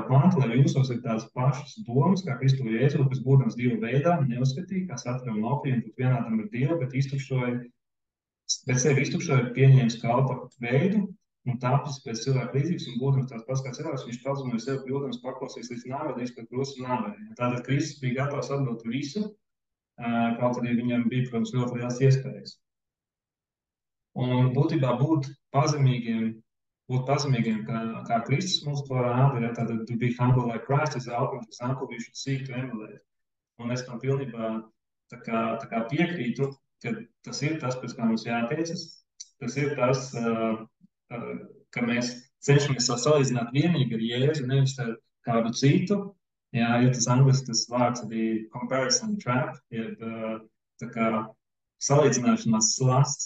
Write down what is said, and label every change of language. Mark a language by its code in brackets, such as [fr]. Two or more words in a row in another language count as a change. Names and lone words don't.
[lv] panta, lai jūsos ir tādas pašas domas, kā Kristu Jēzu, kas būdams divu veidā, neuzskatīja, kā satram laupījumu, bet vienādam ar Dievu, bet sevi iztukšoja, pieņēmis kalpa veidu, un tāpēc pēc cilvēka līdzīgs un būdams tāds pats kā cilvēks, viņš pazemēja sevi, kļūdams paklausīs līdz nāvei, pēc krusta nāvei. Tātad Kristus bija gatavs atbildēt visu, kaut arī viņam bija, protams, ļoti liels iespējas. Un būtībā būt pazemīgiem, kā Kristus mums to rāda, ja tātad to [en] be humble like Christ is the ultimate example we should seek to emulate. [lv] Un es tam pilnībā piekrītu, ka tas ir tas, pēc kā mums jātiecas. Tas ir tas, ka mēs cenšamies salīdzināt vienīgi ar Jēzu, nevis ar kādu citu. Jā, tas angliski tas vārds arī [en] comparison trap, [lv] salīdzināšanās slasts.